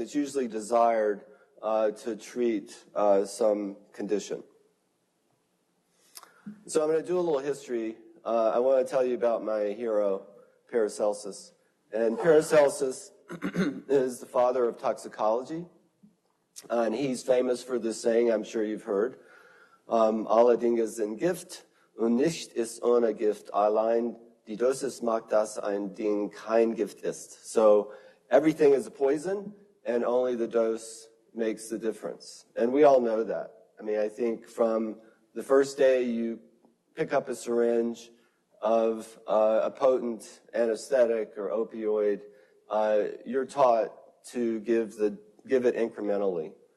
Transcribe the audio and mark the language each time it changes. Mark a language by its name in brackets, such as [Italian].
[English] It's usually desired to treat some condition. So I'm going to do a little history. I want to tell you about my hero, Paracelsus. And Paracelsus is the father of toxicology. And he's famous for this saying, I'm sure you've heard. [German] Alle Dinge sind Gift und nicht ist ohne Gift. Allein die Dosis macht, dass ein Ding kein Gift ist. [English] So everything is a poison, and only the dose makes the difference. And we all know that. I mean, I think from the first day you pick up a syringe of a potent anesthetic or opioid, you're taught to give it incrementally.